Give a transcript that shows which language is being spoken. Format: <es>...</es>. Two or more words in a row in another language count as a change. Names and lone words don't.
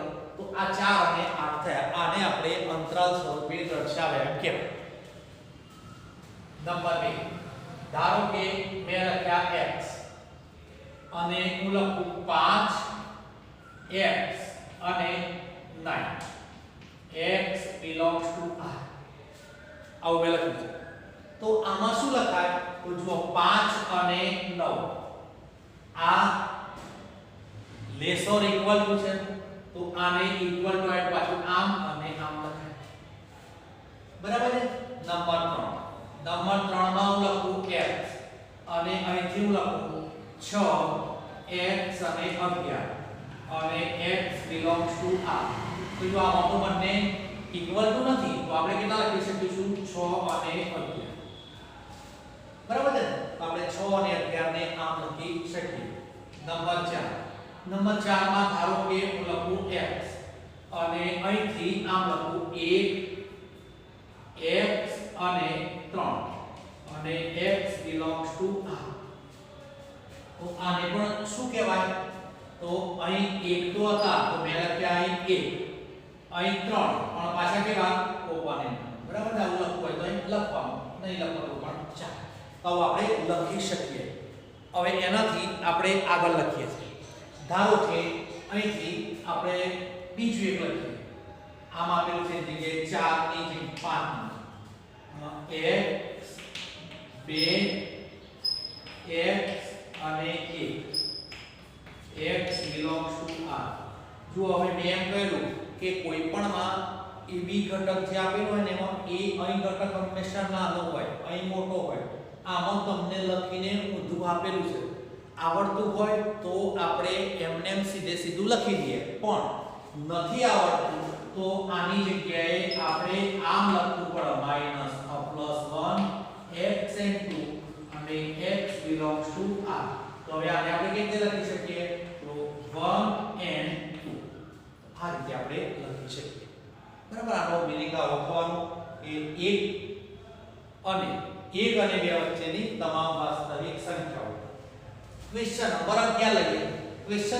<gu>તો આ 4 અને 8 થયા. આને આપણે અંતરાલ સ્વરૂપે દર્શાવ્યા એમ કહેવાય. નંબર 2 ધારો કે મેં લખ્યા x અને હું લખું 5x અને 9</gu> <en>x belongs to r</en> <gu>આવું મેં લખ્યું છે તો આમાં શું લખાય તો જુઓ 5 અને 9 આ</gu> <en>less or equal to</en> <gu>છે તો આને</gu> <en>equal to</en> <gu>એડ પાછું આમ અને આમ લખાય બરાબર છે નંબર 3 માં હું લખું x અને અહીંથી હું લખું 6 x અને 11 અને</gu> <en>x belongs to r</en> <gu>તો જો આ તો બંને</gu> <en>equal to</en> <gu>નથી તો આપણે કેટલા લખી શકીશું 6 અને 11 બરાબર છે તો આપણે 6 અને 11 ને આમ લખી શકીએ નંબર 4 માં ધારો કે હું લખું x અને અહીંથી આમ લખું 1 x અને 3 અને</gu> <en>x belongs to r</en> <gu>તો આને પણ શું કહેવાય તો અહીં 1 તો હતા તો મેં લખ્યા અહીં 1 અહીં 3 પણ પાછા કેવા ઓપોનેન્ટ બરાબર ને આવું લખવું હોય તો અહીં લખવાનું નહીં લખવાનું પણ ચાલે તો આપણે લખી શકીએ હવે એનાથી આપણે આગળ લખીએ છીએ ધારો કે અહીંથી આપણે બીજું એક લખીએ આમ આપેલું છે જગ્યાએ 4 ની જગ્યાએ 5 x 2 x અને 1</gu> <en>x belongs to r</en> <gu>જો હવે મેં એમ કહ્યું કે કોઈ પણ માં ab ઘટક જે આપેલો હોય ને એમાં a અહીં ઘટક હંમેશા નાનો હોય અહીં મોટો હોય આમાં તમને લખીને ઊંધું આપેલું છે આવડતું હોય તો આપણે એમનેમ સીધું લખી દઈએ પણ નથી આવડતું તો આની જગ્યાએ આપણે આમ લખવું પડે માઈનસ +1 x and 2 અને</gu> <en>x belongs to</en> <gu>r તો હવે આને આપણે કેવી રીતે લખી શકીએ તો 1 and 2 આ રીતે આપણે લખી શકીએ બરાબર આનો મીનિંગ આ લખવાનું કે 1 અને 2 વચ્ચેની તમામ વાસ્તવિક સંખ્યાઓ</gu> <en>question number</en> <gu>11 લઈએ ક્વેશ્ચન</gu>